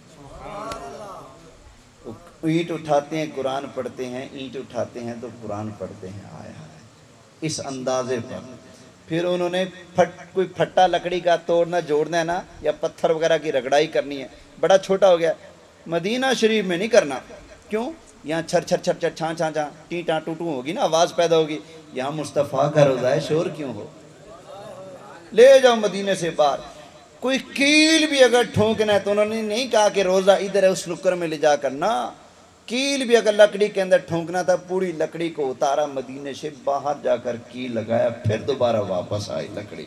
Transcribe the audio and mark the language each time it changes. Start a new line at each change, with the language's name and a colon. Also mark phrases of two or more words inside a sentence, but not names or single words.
Hindi: ईंट उठाते हैं कुरान पढ़ते हैं, ईंट उठाते हैं तो कुरान पढ़ते हैं। आया है इस अंदाजे पर। फिर उन्होंने कोई फट्टा लकड़ी का तोड़ना जोड़ना है ना, या पत्थर वगैरह की रगड़ाई करनी है, बड़ा छोटा हो गया, मदीना शरीफ में नहीं करना। क्यों? यहाँ छर छर छर छर छाँ छाँ छाँ टी टाँ टू टू होगी ना, आवाज़ पैदा होगी। यहाँ मुस्तफ़ा का रोज़ा है, शोर क्यों हो? ले जाओ मदीने से बाहर। कोई कील भी अगर ठोंकना है तो उन्होंने नहीं कहा कि रोज़ा इधर है उस नुक्कर में ले जा कर, ना, कील भी अगर लकड़ी के अंदर ठोंकना था, पूरी लकड़ी को उतारा, मदीने से बाहर जाकर कील लगाया, फिर दोबारा वापस आई लकड़ी।